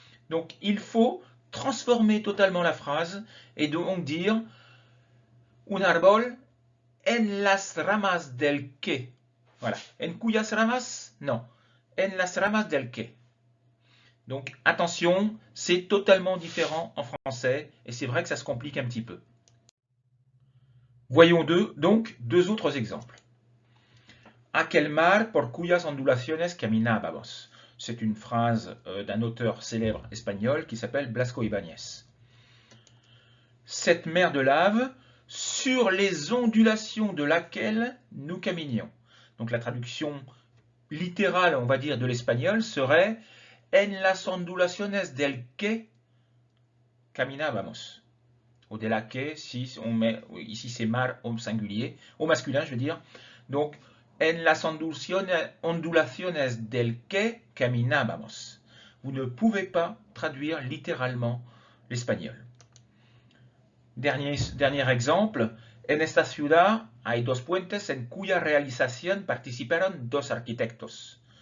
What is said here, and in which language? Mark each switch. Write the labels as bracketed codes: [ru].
[fr] Donc il faut transformer totalement la phrase et donc dire [es] un árbol en las ramas del que. [fr] Voilà. [es] En cuyas ramas? [fr] Non. [es] En las ramas del que. [fr] Donc attention, c'est totalement différent en français et c'est vrai que ça se complique un petit peu. Voyons donc deux autres exemples. [es] Aquel mar por cuyas ondulaciones caminábamos. [fr] C'est une phrase d'un auteur célèbre espagnol qui s'appelle Blasco Ibáñez. Cette mer de lave sur les ondulations de laquelle nous caminions. Donc la traduction littérale, on va dire, de l'espagnol serait [es] en las ondulaciones del que caminábamos. [fr] Ou [es] de la que, [fr] si on met, ici c'est mar au singulier, au masculin je veux dire. Donc [es] en las ondulaciones del que caminábamos. [fr] Vous ne pouvez pas traduire littéralement l'espagnol. Dernier exemple. [es] En esta ciudad hay dos puentes en cuya realización participaron dos arquitectos.